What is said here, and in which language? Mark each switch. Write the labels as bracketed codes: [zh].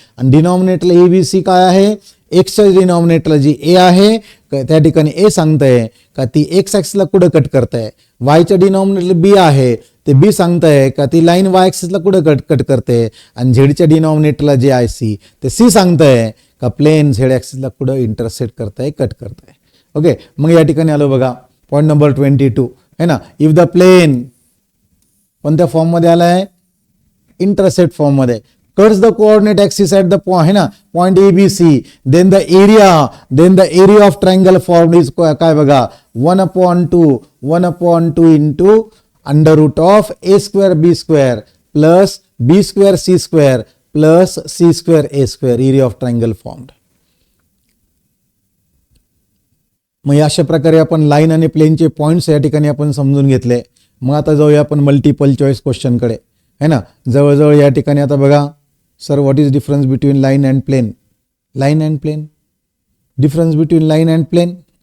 [mr] आणि डिनॉमिनेटरला A B C काय आहे, एक्सच्या डिनॉमिनेटरला जी ए आहे त्या ठिकाणी ए सांगताय का ती एक्स ऍक्सिसला कुठं कट करताय, वायच्या डिनॉमिनेटरला बी आहे ते बी सांगताय का ती लाईन वाय ऍक्सिसला कुठं कट करते, आणि झेडच्या डिनॉमिनेटरला जे आहे सी ते सी सांगताय का प्लेन झेड ऍक्सिसला कुठं इंटरसेक्ट करताय, कट करताय. ओके, मग या ठिकाणी आलो बघा पॉईंट नंबर 22 है ना. [en] if the plane कोणत्या form मध्ये आलाय, [mr] इंटरसेप्ट फॉर्म मध्ये, [en] Cuts the coordinate axis at the point है ना point ABC, then the area of triangle form is काय बघा 1/2 into under root of a square b square plus b square c square plus c square a square, area of triangle form. [mr] मग अशा प्रकारे आपण line आणि प्लेनचे points या ठिकाणी आपण समजून घेतले. मग आता जाऊया आपण मल्टिपल चॉईस क्वेश्चन कडे, है ना. जवळजवळ या ठिकाणी आता बघा sir, [en] what is difference between line and plane, [mr] line and plain, difference between line and plain.